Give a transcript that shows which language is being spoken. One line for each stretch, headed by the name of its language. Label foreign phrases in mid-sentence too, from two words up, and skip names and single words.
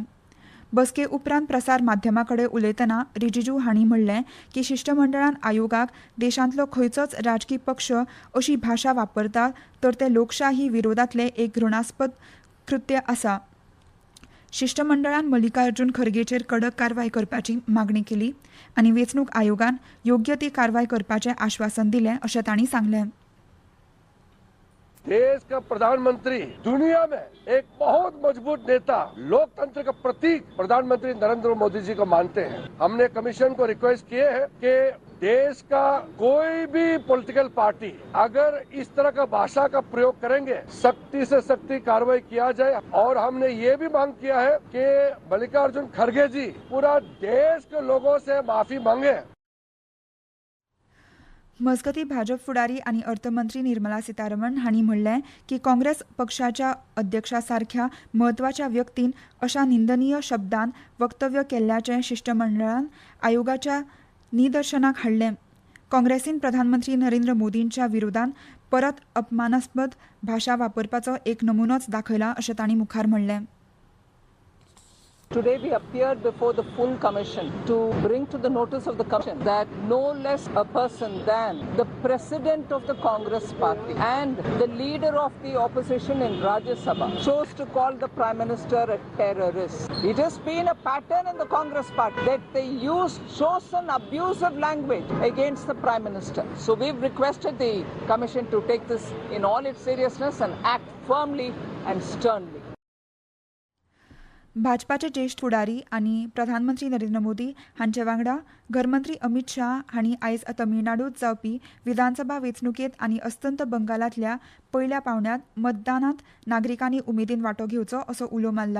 Konkani: बसके उपरांत प्रसार माध्यमां कडेन उलयतना रिजिजू हांणी म्हणलें की शिष्टमंडळान आयोगाक देशांतलो खंयचोच राजकी पक्ष अशी भाशा वापरता तर ते लोकशाही विरोधांतले एक घृणास्पद कृत्य आसा. शिष्टमंडळान मल्लिकार्जुन खरगेचेर कडक कारवाय करपाची मागणी केली आनी वेंचणूक आयोगान योग्य ती कारवाय करपाचें आश्वासन दिलें अशें तांणी सांगलें.
Hindi: देश का प्रधानमंत्री दुनिया में एक बहुत मजबूत नेता, लोकतंत्र का प्रतीक प्रधानमंत्री नरेंद्र मोदी जी को मानते हैं. हमने कमीशन को रिक्वेस्ट किए हैं कि देश का कोई भी
English: political party
Hindi: अगर इस तरह का भाषा का प्रयोग करेंगे सख्ती से सख्ती कार्रवाई किया जाए. और हमने ये भी मांग किया है कि मल्लिकार्जुन खरगे जी पूरा देश के लोगों से माफी मांगे.
Konkani: मजगती भाजप फुडारी आनी अर्थमंत्री निर्मला सीतारमण हांणी म्हणलें की काँग्रेस पक्षाच्या अध्यक्षा सारख्या म्हत्वाच्या व्यक्तीन अशा निंदनीय शब्दांत वक्तव्य केल्ल्याचें शिष्टमंडळान आयोगाच्या निदर्शनाक हाडलें. काँग्रेसीन प्रधानमंत्री नरेंद्र मोदींच्या विरोधांत परत अपमानास्पद भाशा वापरपाचो एक नमुनोच दाखयला अशें तांणी मुखार म्हणलें.
English: Today we appeared before the full commission to bring to the notice of the commission that no less a person than the president of the Congress party and the leader of the opposition in Rajya Sabha chose to call the Prime Minister a terrorist. It has been a pattern in the Congress party that they use chosen abusive language against the Prime Minister. So we've requested the commission to take this in all its seriousness and act firmly and sternly.
Konkani: भाजपाचे ज्येष्ठ फुडारी आनी प्रधानमंत्री नरेंद्र मोदी हांचे वांगडा घरमंत्री अमित शाह हांणी आयज तमिळनाडूंत जावपी विधानसभा वेंचणुकेंत आनी अस्तंत बंगालांतल्या पयल्या पांवड्यांत मतदानांत नागरिकांनी उमेदीन वांटो घेवचो असो उलो मारला.